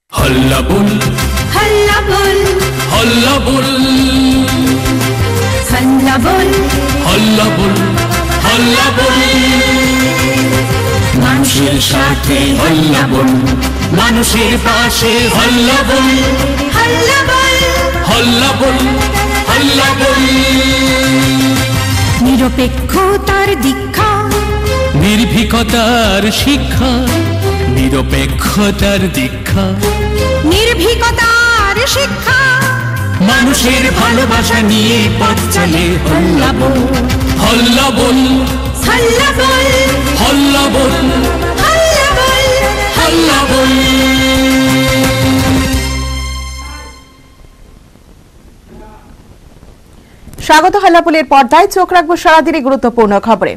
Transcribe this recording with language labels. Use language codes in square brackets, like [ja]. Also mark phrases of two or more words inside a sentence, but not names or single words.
[hi] हल्ला बोल हल्ला बोल हल्ला बोल हल्ला बोल हल्ला बोल हल्ला बोल [bn] মানুষের সাথে হল্লা বল মানুষের পাশে হল্লা বল [hi] हल्ला बोल [bn] হল্লা বল হল্লা বল নিরপেক্ষতার দীক্ষা নির্ভীকতার শিক্ষা নিরপেক্ষতার দীক্ষা নির্ভীকতার শিক্ষা মানুষের ভালোবাসা নিয়ে পথ চলে হল্লা বল হল্লা বল [hi] हल्ला बोल हल्ला बोल हल्ला बोल हल्ला बोल [bn] স্বাগত হাল্লাপুলের পর্দায় চোখ রাখবো সারাদিনের গুরুত্বপূর্ণ খবরে।